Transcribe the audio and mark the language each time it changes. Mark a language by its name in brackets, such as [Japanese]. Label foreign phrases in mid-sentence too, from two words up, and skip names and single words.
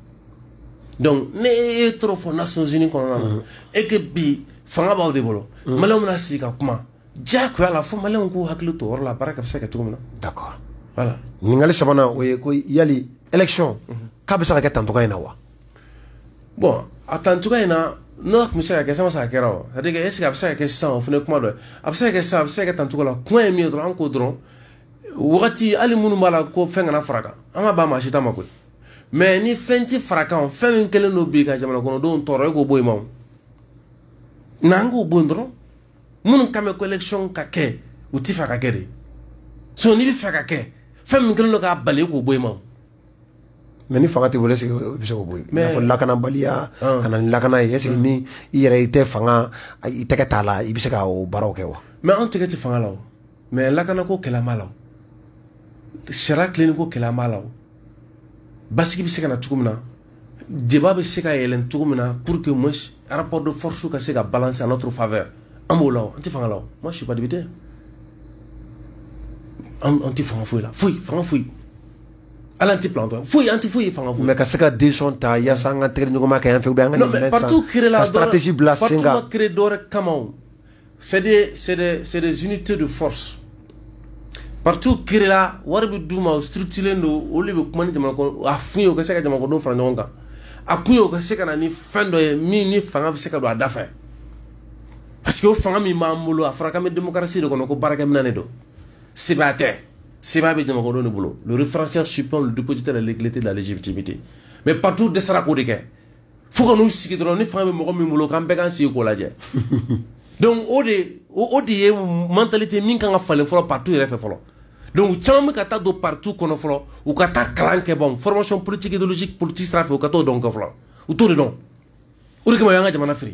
[Bambara] donc ne ye trop fɔ Nations Unies kɔnɔna na [French] et que [Bambara] bi fanga b'aw de bolo maliyɛnw bɛna sigi ka kuma diyagoya la fo maliyɛnw k'u hakili to o yɔrɔ la baara ka bɛ se ka kɛ cogo min na [French] d'accord voilà [Bambara] ɲininkali sabanan o ye ko yali élection k'a bɛ se ka kɛ tan cogoya in na wa bon a tan cogoya in na n'o tun bɛ se ka kɛ sama se ka kɛra o [French] c'est à dire que est ce que [Bambara] a bɛ se ka kɛ sisan o fana ye kuma dɔ ye a bɛ se ka kɛ sisan a bɛ se ka kɛ tan cogo la kuma ye min ye dɔrɔn an k'o dɔrɔn wagati hali minnu b'a la ko fɛn kana fara kan an ka ban maa si ta ma koyi mais ni fɛn ti fara kan fɛn min kɛlen don bi ka jamana kɔnɔdenw tɔɔrɔ e k'o bɔ yen ma o n'an k'o bɔ yen dɔrɔn minnu kan bɛ ko élection ka kɛ u ti fɛ ka kɛ de so n'i bɛ fɛ ka kɛ fɛn min kɛlen don k'a bali e k'o bɔ yen ma o mais ni fanga tɛ bolo [French] est-ce que [Bambara] o bɛ se k'o bɔ yen i n'a fɔ lakanabaliya ka na ni lakana ye [French] est-ce que [Bambara] ni i yɛrɛ i tɛ fanga i tɛgɛ t'a la i bɛ se ka o baaraw kɛ wa mais an tɛgɛ tɛ fanga la o mais lakanako kɛlɛ b'a la o sariya tilenni ko kɛlɛ b'a la o basigi bɛ se ka na cogo min na débat bɛ se ka yɛlɛn cogo min na [French] pour que moins rapport de force [Bambara] ka se ka [French] balancer à notre faveur [Bambara] an b'o la o an tɛ fanga la o [French] moi je suis pas député [Bambara] an tɛ fanga foyi la foyi fanga foyi ala an tɛ plan dɔn foyi an tɛ foyi fanga foyi mais ka se ka décision ta yaasa an ka tɛgɛ ɲɔgɔn ma kɛ yan fɛ ou bien an ka [French] non mais partout créé la [Bambara] ka stratégie bila sen kan partout créé dɔwɛrɛ kama o [French] c'est des unités de force partout créé [Bambara] la wari bɛ d'u ma structuré don olu de bɛ kuma ni jamana kɔnɔ a f'u ye u ka se ka jamana kɔnɔdenw fara ɲɔgɔn kan a kun ye u ka se ka na ni fɛn dɔ ye min ni fanga bɛ se ka don a da fɛ [French] parce que [Bambara] o fanga min b'an bolo a fɔra k'an bɛ démocratie de kɔnɔ ko baarakɛminɛn de don seba tɛ seba bɛ jamana kɔnɔdenw de bolo [French] le référentiel suprême le dépositaire de la légalité de la légitimité [Bambara] mais partout dɛsɛra k'o de kɛ fo ka n'u sigi dɔrɔn ni fanga bɛ mɔgɔ min bolo k'an bɛɛ k'an sigi k'o lajɛ donc o de ye mentalité min kan ka falen fɔlɔ partout yɛrɛ fɛ fɔlɔ Donc caman bɛ ka taa don partout kɔnɔ fɔlɔ u ka taa kalan kɛ [French] bon formation politique idéologique politique [Bambara] sira fɛ u ka t'o dɔn fɔlɔ u t'o de dɔn o de kama y'an ka jamana firi.